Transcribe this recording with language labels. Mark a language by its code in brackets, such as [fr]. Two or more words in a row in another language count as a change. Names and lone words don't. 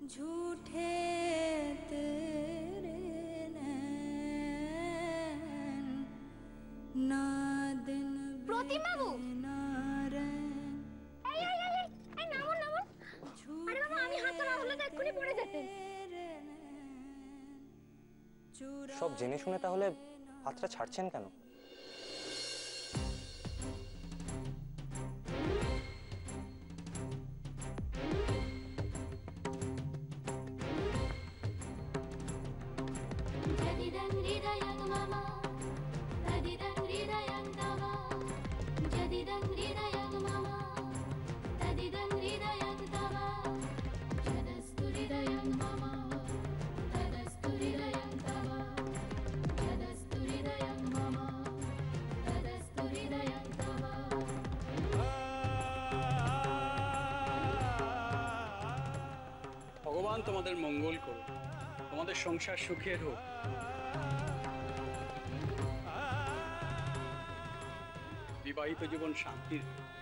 [hi] झूठे तेरे नैन, ना दिन [bn] প্রতিম বাবু, [hi] ना रैन, [bn] এই এই এই এই, এই নামুন নামুন। আরে বাবা, আমি হাতটা না হলে তো এক্ষুনি পড়ে যেতেন। সব জেনে শুনে তাহলে হাতটা ছাড়ছেন কেন? [sa] जदिदं हृदयं मम तदिदं हृदयं तव जदिदं हृदयं मम तदिदं हृदयं तव जदस्तु हृदयं मम तदस्तु हृदयं तव जदस्तु हृदयं मम तदस्तु हृदयं तव [bn] ভগবান তোমাদের মঙ্গল করুক, তোমাদের সংসার সুখের হোক। বিবাহিত জীবন শান্তির হোক।